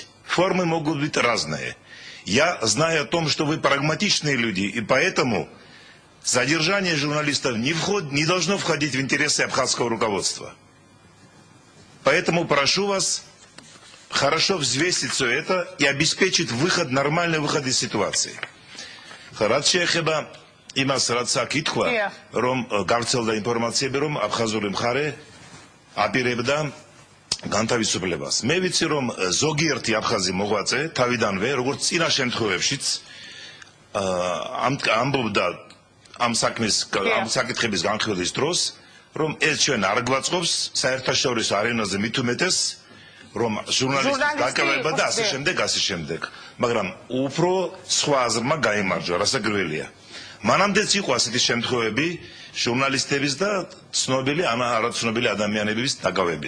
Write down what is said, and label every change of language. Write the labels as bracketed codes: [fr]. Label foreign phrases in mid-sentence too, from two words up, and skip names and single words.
[ru] Формы могут быть разные. Я знаю о том, что вы прагматичные люди, и поэтому задержание журналистов не должно входить в интересы абхазского руководства. Поэтому прошу вас хорошо взвесить все это и обеспечить нормальный выход из ситуации. [ka] Радше ეხება იმას, რაც აქ ითქვა, რომ გავრცელდა ინფორმაციები, რომ აფხაზური მხარე აპირებდა განთავისუფლებას. მე ვიცი რომ ზოგიერთი აფხაზი მოღვაწე თავიდანვე როგორც წინა შემთხვევებშიც ამბობდა ამ საკითხების განხილვის დროს რომ ეს ჩვენ არ გვაწყობს საერთაშორისო არენაზე მით უმეტეს რომ ჟურნალისტის დაკავება და ასე შემდეგ მაგრამ უფრო სხვა აზრმა გაიმარჯვა რასაკვირველია მანამდეც იყო ასეთი შემთხვევები ჟურნალისტების და ცნობილი ან არაცნობილი ადამიანების დაკავების.